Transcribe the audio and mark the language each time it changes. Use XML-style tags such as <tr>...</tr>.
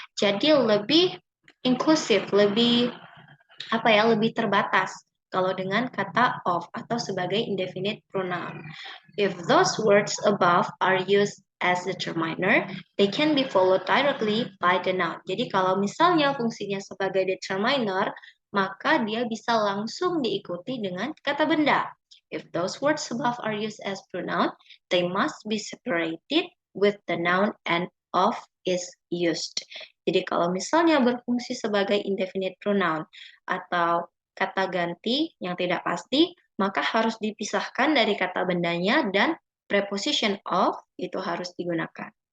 <id>Jadi lebih inklusif, lebih lebih terbatas kalau dengan kata of atau sebagai indefinite pronoun.</id> <en>If those words above are used as determiner, they can be followed directly by the noun.</en> <id>Jadi kalau misalnya fungsinya sebagai determiner, maka dia bisa langsung diikuti dengan kata benda.</id> <en>If those words above are used as pronoun, they must be separated with the noun and of is used.</en> <id>Jadi kalau misalnya berfungsi sebagai indefinite pronoun atau kata ganti yang tidak pasti, maka harus dipisahkan dari kata bendanya dan preposition of itu harus digunakan.</id>